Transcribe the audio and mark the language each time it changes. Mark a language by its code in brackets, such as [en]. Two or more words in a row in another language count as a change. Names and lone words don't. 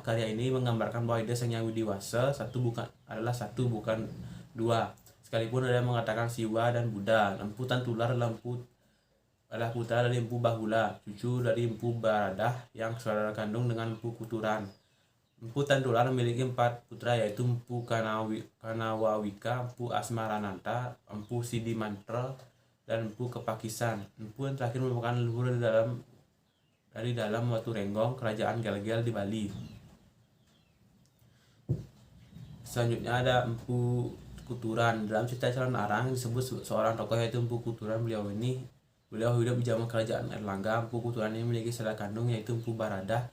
[id] Karya ini menggambarkan bahwa ide Sang Yang Widiwasa satu bukan dua. Sekalipun ada yang mengatakan Siwa dan Buddha. Lampu Tantular adalah putra dari Empu Bahula, cucu dari Empu Baradah yang saudara kandung dengan Empu Kuturan. Empu Tantular memiliki 4 putra yaitu Empu Kanawawika, Empu Asmarananta, Empu Sidimantra, dan Empu Kepakisan. Empu yang terakhir merupakan leluhur dari dalam Watu Renggong, kerajaan Gel-Gel di Bali. Selanjutnya ada Empu Kuturan. Dalam cerita Calon Arang disebut seorang tokoh yaitu Empu Kuturan. Beliau hidup di zaman kerajaan Erlangga. Empu Kuturan ini memiliki saudara kandung yaitu Empu Baradah.